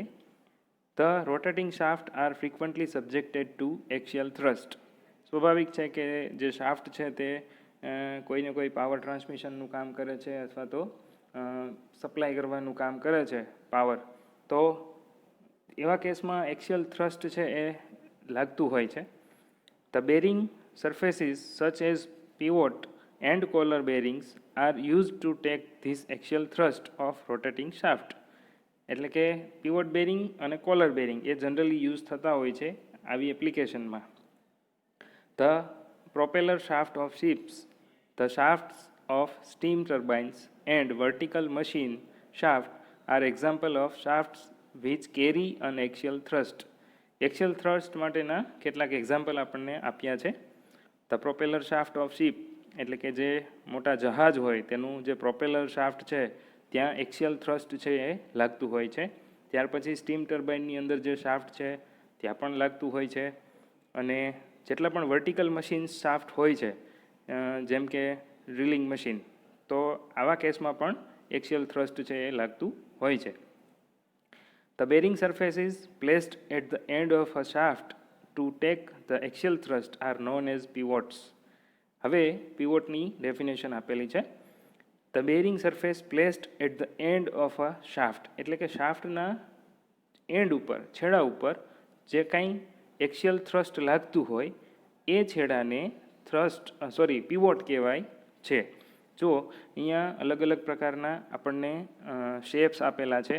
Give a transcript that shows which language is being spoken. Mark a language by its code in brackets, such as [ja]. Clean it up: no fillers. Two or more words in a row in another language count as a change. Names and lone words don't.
[en] the rotating shaft are frequently subjected to axial thrust. [gu] સ્વાભાવિક છે કે જે શાફ્ટ છે તે કોઈને કોઈ [en] power transmissionનું [gu] કામ કરે છે અથવા તો સપ્લાય કરવાનું કામ કરે છે પાવર, તો એવા કેસમાં [en] axial thrust [gu] છે એ લાગતું હોય છે. [en] The bearing surfaces such as pivot and collar bearings are used to take this axial thrust of rotating shaft. [gu] એટલે કે [en] pivot bearing [gu] અને [en] collar bearing [gu] એ [en] generally use [gu] થતા હોય છે આવી એપ્લિકેશનમાં. [en] The propeller shaft of ships, the shafts of steam turbines and vertical machine shaft are example of shafts which carry an axial thrust. axial thrust [gu] માટેના કેટલાક એક્ઝામ્પલ આપણને આપ્યા છે. [en] the propeller shaft of ship [gu] એટલે કે જે મોટા જહાજ હોય તેનું જે [en] propeller shaft [gu] છે ત્યાં [en] axial thrust [gu] છે એ લાગતું હોય છે. ત્યાર પછી [en] steam turbineની [gu] અંદર જે શાફ્ટ છે ત્યાં પણ લાગતું હોય છે. અને જેટલા પણ [en] vertical machine shaft [gu] હોય છે જેમ કે [en] drilling machine, [gu] તો આવા કેસમાં પણ [en] axial thrust [gu] છે એ લાગતું હોય છે. [en] The bearing surfaces placed at the end of a shaft to take the axial thrust are known as pivots. [gu] હવે pivotની ડેફિનેશન આપેલી છે. [en] The bearing surface placed at the end of a shaft [gu] એટલે કે શાફ્ટના એન્ડ ઉપર, છેડા ઉપર જે કાંઈ [en] axial thrust [gu] લાગતું હોય એ છેડાને pivot કહેવાય છે. જો અહીંયા અલગ અલગ પ્રકારના આપણને શેપ્સ આપેલા છે.